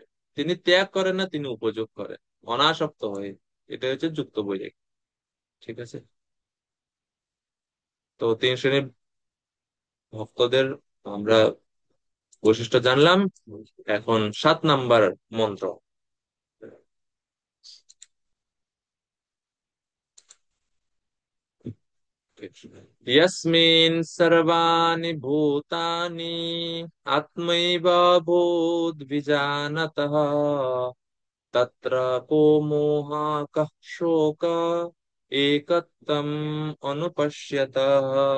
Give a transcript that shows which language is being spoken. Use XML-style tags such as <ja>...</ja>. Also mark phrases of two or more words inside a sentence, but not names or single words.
<bn>তিনি ত্যাগ করেন না, তিনি উপযোগ করেন অনাসক্ত হয়ে। এটা হচ্ছে যুক্ত বৈরাগী। ঠিক আছে। তো 3 শ্রেণীর ভক্তদের আমরা বৈশিষ্ট্য জানলাম। এখন 7 নাম্বার মন্ত্র।</bn> <sa>यस्मिन् सर्वाणि भूतानि आत्मैव भूद्विजानतः तत्र को मोहः कः शोकः एकत्वम् अनुपश्यतः।</sa>